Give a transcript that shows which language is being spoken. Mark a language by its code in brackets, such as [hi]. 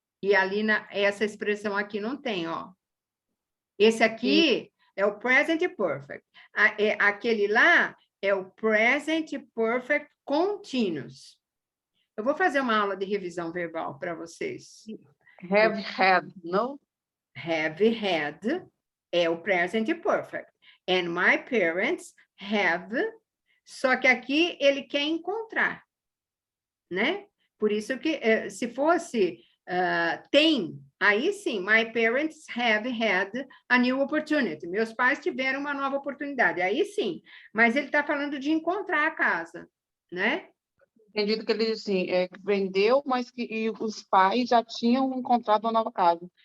[pt] E ali, essa expressão aqui não tem, ó. Esse aqui é o present perfect. Aquele lá é o present perfect continuous. Eu vou fazer uma aula de revisão verbal para vocês. [en] Have had, não? Have had é o present perfect. And my parents have... [pt] Só que aqui ele quer encontrar, né? Por isso que, se fosse tem, aí sim, [en] my parents have had a new opportunity. [pt] Meus pais tiveram uma nova oportunidade, aí sim. Mas ele está falando de encontrar a casa, né? Entendido que ele diz assim, que vendeu, mas que os pais já tinham encontrado uma nova casa.